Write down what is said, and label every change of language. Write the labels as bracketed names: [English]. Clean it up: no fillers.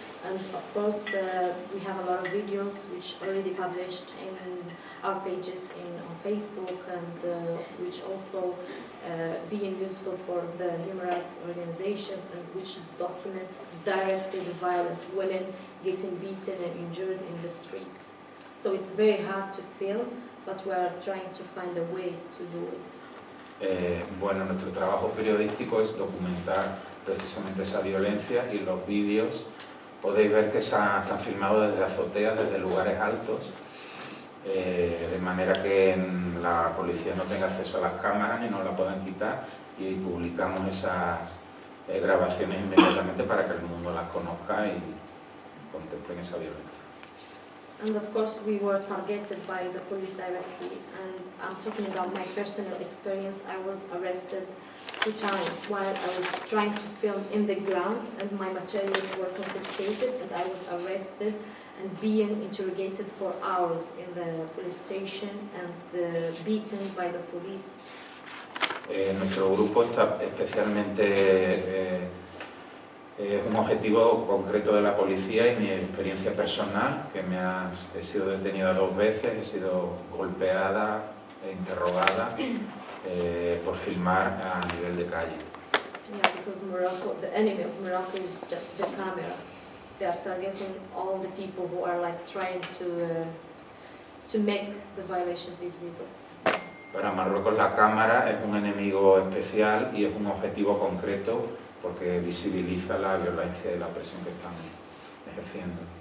[English] And of course, we have a lot of videos which already published in our pages on Facebook, and which also being useful for the human rights organizations, and which document directly the violence, women getting beaten and injured in the streets. So it's very hard to film, but we are trying to find the ways to do it. [Spanish] Bueno, nuestro trabajo periodístico es documentar precisamente esa violencia, y los vídeos podéis ver que están filmados desde azoteas, desde lugares altos, de manera que la policía no tenga acceso a las cámaras y no la puedan quitar, y publicamos esas grabaciones inmediatamente para que el mundo las conozca y contemplen esa violencia. [English] And of course we were targeted by the police directly, and I'm talking about my personal experience. I was arrested 2 times while I was trying to film in the ground, and my materials were confiscated, and I was arrested and being interrogated for hours in the police station and beaten by the police. [Spanish] Nuestro grupo está especialmente un objetivo concreto de la policía, y mi experiencia personal, que he sido detenida 2 veces, he sido golpeada e interrogada por filmar a nivel de calle. [English] Yeah, because Morocco, the enemy of Morocco is the camera. They are targeting all the people who are trying to make the violation visible. [Spanish] Para Marruecos la cámara es un enemigo especial y es un objetivo concreto, porque visibiliza la violencia y la presión que están ejerciendo.